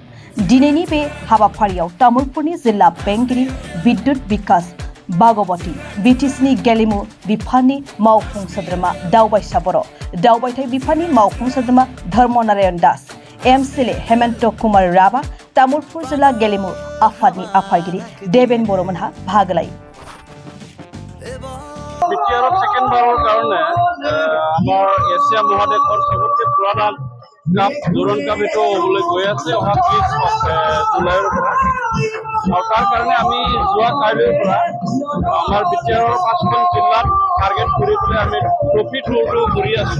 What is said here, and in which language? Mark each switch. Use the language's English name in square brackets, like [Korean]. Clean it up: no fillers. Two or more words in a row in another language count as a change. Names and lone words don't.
[Bodo] दिनैनि बे हाबाफारियाव तामुलपुरनि जिल्ला बेंगिरि बिद्युत बिकास भागवती, बिटिसिनि गेलेमु बिफाननि मावफुं सोद्रोमा दावबायसा बर', दावबायथाय बिफाननि मावफुं सोद्रोमा धर्म नारायण दास, एमसिएलए हेमन्त कुमार राभा, तामुलपुर जिल्ला गेलेमु आफादनि आफादगिरि देबेन बर'मोनहा बाहागो लायो। [Assamese] বিটিআৰৰ ছেকেণ্ডবাৰৰ কাৰণে আমাৰ এছিয়া মহাদেশৰ সবতকৈ পুৰণা কাপ ডুৰান্ড কাপ এইটো হ'বলৈ গৈ আছে অহা 30 জুলাইৰ পৰা। আৰু তাৰ কাৰণে আমি যোৱা কাইলৈৰ পৰা আমাৰ বিটিআৰৰ 5খন জিলাত টাৰ্গেট কৰি পেলাই আমি [English] trophy tour [Assamese] কৰি আছোঁ।